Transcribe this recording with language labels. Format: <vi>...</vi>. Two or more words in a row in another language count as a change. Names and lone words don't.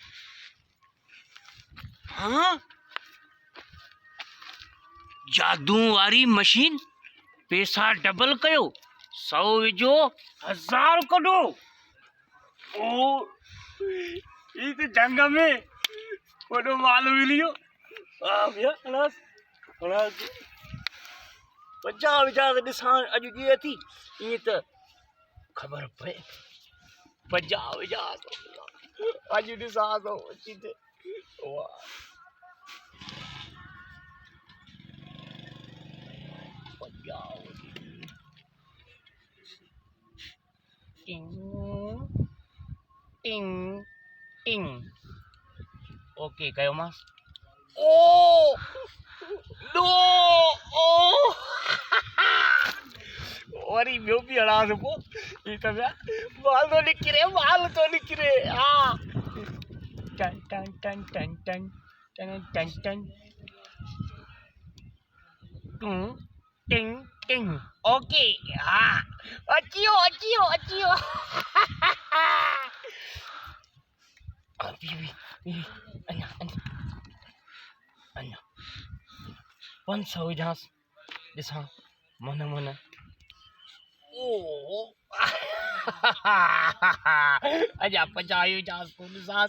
<sd>हाँ, जादू वारी मशीन, पैसा डबल कयो, 100 विझो 1000 कढो। ओ ये तो जंग में वॾो माल मिलियो। हाँ भैया, खलास खलास वजा विझा ॾिसां अॼु कीअं थी, ईअं त ख़बर पए। वजा विझा अॼु ॾिसां थो अची ते। वाह, वजा टिंग टिंग टिंग। ओके कयो मां।</sd> <en>oh no, ओ वरी ॿियो बि हणांस पोइ।</en> <sd>ही त माल थो निकिरे, माल थो निकिरे। हा, टन टन टन टन टन टन टन टन टिंग टिंग टिंग। ओके, हा अची वियो अची वियो अची वियो। अञा अञा अञा 500 विझांस ॾिसां मन मन। ओ अञा 50 विझांस पोइ ॾिसांस।</sd>